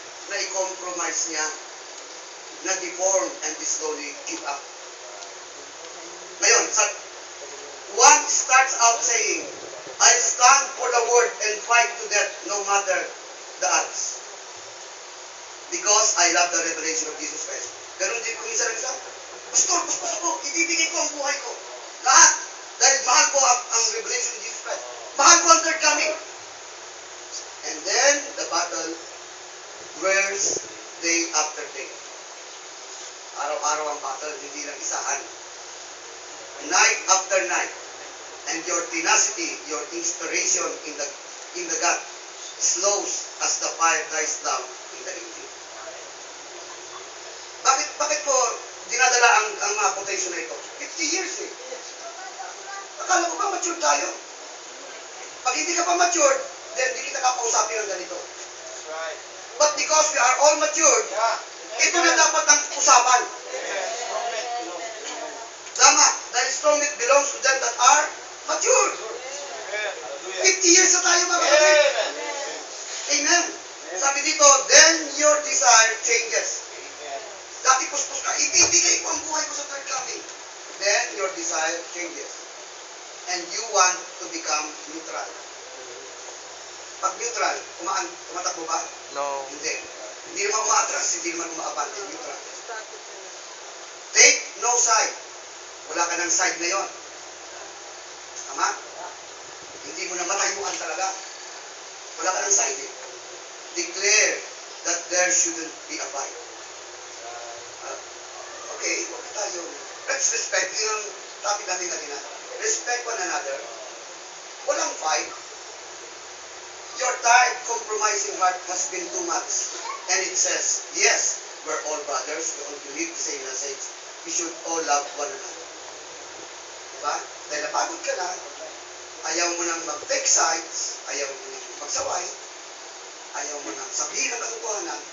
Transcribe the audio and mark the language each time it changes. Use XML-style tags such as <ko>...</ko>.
<tl>Na i-compromise niya, na deform</tl> <en>and slowly give up.</en> <tl>Ngayon,</tl> <en>one starts out saying, I stand for the word and fight to death no matter the odds. Because I love the revelation of Jesus Christ.</en> <tl>Ganun din kung isa ng isa. Pastor, gusto ko, ibibigay ko ang buhay ko. Lahat. Dahil mahal ko ang revelation of Jesus Christ. Mahal ko ang third coming.</tl> <en>And then, the battle wears day after day.</en> <tl>Araw-araw ang battle, hindi lang isahan.</tl> <en>Night after night. And your tenacity, your inspiration in the God slows as the fire dies down in the engine.</en> <tl>Bakit po dinadala ang mga quotation na ito? 50 years eh. Akala ko ba mature tayo? Pag hindi ka pa mature, then hindi kita kakausapin ng ganito.</tl> <en>But because we are all matured,</en> <tl>ito na dapat ang usapan. Tama. Dahil</tl> <en>While strong meat belongs to them that are mature.</en> <tl>50 years na tayo mga kapatid. Amen. Sabi dito,</tl> <en>then your desire changes.</en> <tl>Dati puspos ka, ibibigay ko ang buhay ko sa third coming.</tl> <en>Then your desire changes. And you want to become neutral.</en> <tl>Pag neutral, tumatakbo ba?</tl> <en>No.</en> <tl>Hindi. Hindi naman umaatras, hindi naman umaabante. Neutral.</tl> <en>Take no side.</en> <tl>Wala ka ng side ngayon. Tama? Hindi mo na matayuan talaga. Wala ka ng side eh.</tl> <en>Declare that there shouldn't be a fight.</en> <tl>Okay, huwag tayo.</tl> <en>Let's respect.</en> <tl>Yung topic natin kanina.</tl> <en>Respect one another.</en> <tl>Walang fight.</tl> <en>Your tired, compromising heart has been too much. And it says, yes, we're all brothers. We all believe the same message. We should all love one another.</en> <tl>Diba? Dahil napagod ka na, ayaw mo nang mag-take sides, ayaw mo nang magsaway, ayaw mo nang sabihin ang katotohanan,</tl>